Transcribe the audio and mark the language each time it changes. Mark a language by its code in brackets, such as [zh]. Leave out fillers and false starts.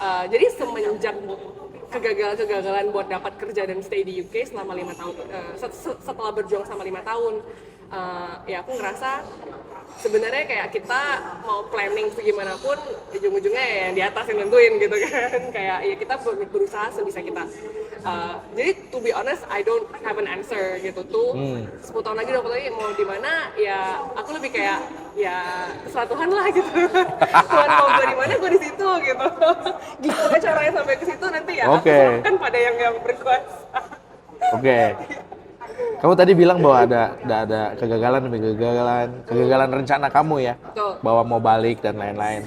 [id] Jadi semenjak kegagalan buat dapat kerja dan stay di UK selama 5 tahun, setelah berjuang selama 5 tahun, ya aku ngerasa sebenarnya kayak kita mau planning segimanapun, ujung-ujungnya ya yang di atas yang nentuin gitu kan. Kayak ya kita berusaha sebisa kita. [en] Jadi to be honest, I don't have an answer gitu tuh. [id] 10 tahun lagi, 20 tahun lagi mau di mana, ya aku lebih kayak ya terserah Tuhan lah gitu. Tuhan mau gue di mana, gue di situ gitu. Gimana caranya sampai ke situ nanti ya aku serahkan pada yang berkuasa. Oke. Kamu tadi bilang bahwa ada kegagalan demi kegagalan rencana kamu ya, bahwa mau balik dan lain-lain.